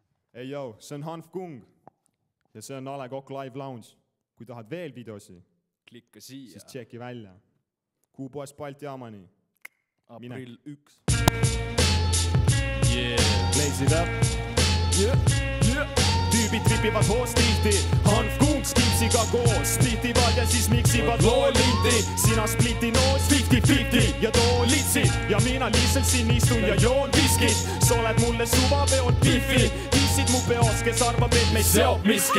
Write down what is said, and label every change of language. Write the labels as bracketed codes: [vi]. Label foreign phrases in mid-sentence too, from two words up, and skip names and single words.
[et] Ei joo, see on Hanf Kung ja see on A Le Coq Live Lounge. Kui tahad veel videosi, klikka siia. Siis tšeki välja. Kuupoes Balti jaamani. Aprill 1. [en] Blaze it up. [et] Tüübid tripivad hoos tihti, Hanf Kung skipsiga koos, splitivad ja siis miksivad loolinti. Sina spliti noos 50-50 ja too litsi ja mina lihtsalt siin istun ja joon viskid. Sa oled mulle suva peod piffi, hissid mu peos, kes arvab, et meid seob miski.